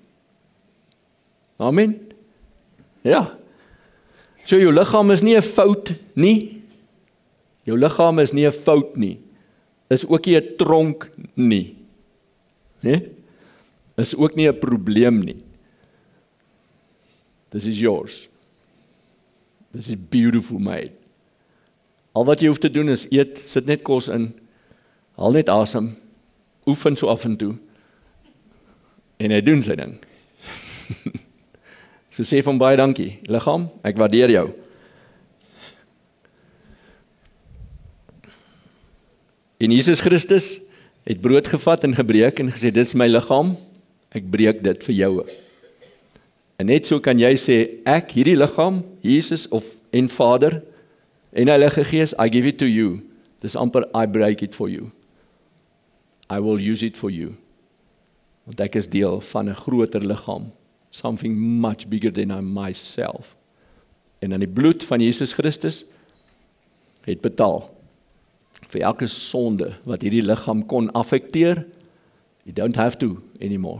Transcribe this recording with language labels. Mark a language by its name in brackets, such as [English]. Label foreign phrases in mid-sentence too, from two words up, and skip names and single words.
[Afrikaans] Amen? Ja. So jou liggaam is nie 'n fout nie. Jou liggaam is nie 'n fout nie. Is ook nie 'n tronk nie. Nee? Is ook nie 'n probleem nie. [English] This is yours. This is beautiful made. [Afrikaans] Al wat jy hoef te doen is eet, sit net kos in, haal net asem, oefen so af en toe, en hy doen sy ding. So sê van baie dankie, liggaam, ek waardeer jou. En Jesus Christus het brood gevat en gebreek en gesê, dit is my liggaam, ek breek dit vir jou. En net so kan jy sê, ek, hierdie liggaam, Jesus en Vader, en Heilige Gees, [English] I give it to you. [Afrikaans] Dis amper, [English] I break it for you. I will use it for you. [Afrikaans] Want ek is deel van 'n groter liggaam. [English] Something much bigger than I myself. [Afrikaans] En dan die bloed van Jesus Christus het betaal vir elke sonde wat hierdie liggaam kon affekteer. [English] You don't have to anymore.